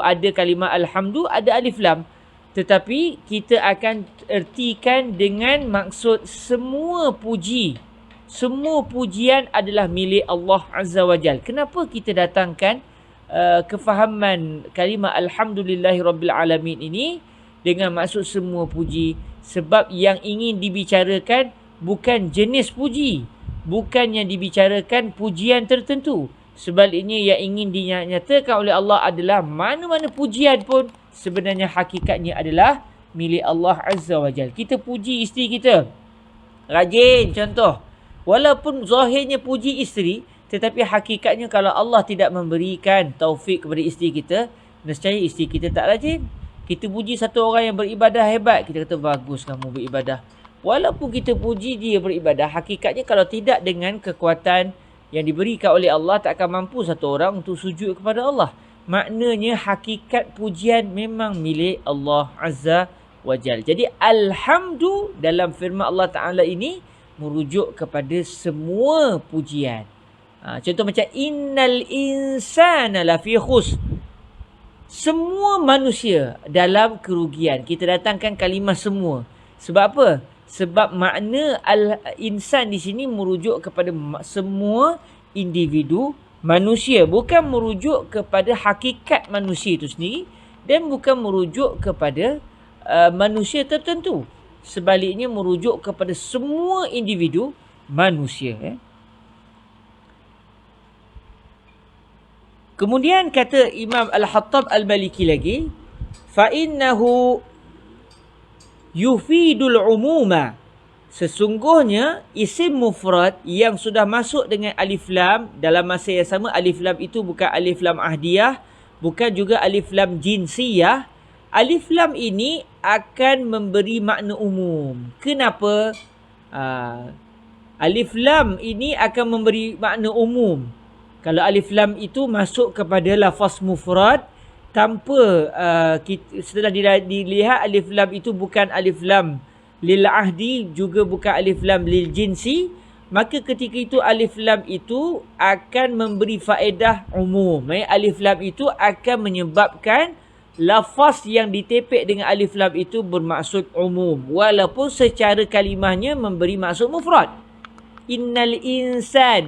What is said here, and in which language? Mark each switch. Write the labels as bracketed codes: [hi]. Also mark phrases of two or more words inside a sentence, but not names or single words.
[ms] Ada kalimah Alhamdu, ada alif lam. Tetapi kita akan ertikan dengan maksud semua puji. Semua pujian adalah milik Allah [ar] عز وجل. [ms] Kenapa kita datangkan kefahaman kalimah [ar] الحمد لله رب العالمين [ms] ini dengan maksud semua puji? Sebab yang ingin dibicarakan bukan jenis puji. Bukan yang dibicarakan pujian tertentu. Sebaliknya yang ingin dinyatakan oleh Allah adalah mana-mana pujian pun sebenarnya hakikatnya adalah milik Allah [ar] عز وجل. [ms] Kita puji isteri kita, rajin contoh. Walaupun zahirnya puji isteri, Tetapi hakikatnya kalau Allah tidak memberikan taufik kepada isteri kita, nescaya isteri kita tak rajin. Kita puji satu orang yang beribadah hebat, kita kata bagus kamu beribadah. Walaupun kita puji dia beribadah, hakikatnya kalau tidak dengan kekuatan yang diberikan oleh Allah, tak akan mampu satu orang untuk sujud kepada Allah. Maknanya hakikat pujian memang milik Allah [ar] عز وجل. [ms] Jadi alhamdu dalam firman Allah Ta'ala ini merujuk kepada semua pujian. Contoh macam [ar] إن الإنسان لفي خسر. [ms] Semua manusia dalam kerugian. Kita datangkan kalimah semua. Sebab apa? Sebab makna al-insan di sini merujuk kepada semua individu manusia. Bukan merujuk kepada hakikat manusia itu sendiri. Dan bukan merujuk kepada manusia tertentu. Sebaliknya merujuk kepada semua individu manusia. Kemudian kata Imam Al-Hattab Al-Maliki lagi, [ar] فَإِنَّهُ يُفِيدُ الْعُمُومَ. [ms] Sesungguhnya isim mufrad yang sudah masuk dengan alif lam, dalam masa yang sama alif lam itu bukan alif lam ahdiyah, bukan juga alif lam jinsiyah. Alif lam ini akan memberi makna umum. Kenapa? Alif lam ini akan memberi makna umum. Kalau alif lam itu masuk kepada lafaz mufrad tanpa setelah dilihat alif lam itu bukan alif lam [ar] للعهد, [ms] juga bukan alif lam [ar] للجنس, [ms] maka ketika itu alif lam itu akan memberi faedah umum. Alif lam itu akan menyebabkan lafaz yang ditepek dengan alif lam itu bermaksud umum, walaupun secara kalimahnya memberi maksud mufrad. [ar] إن الإنسان.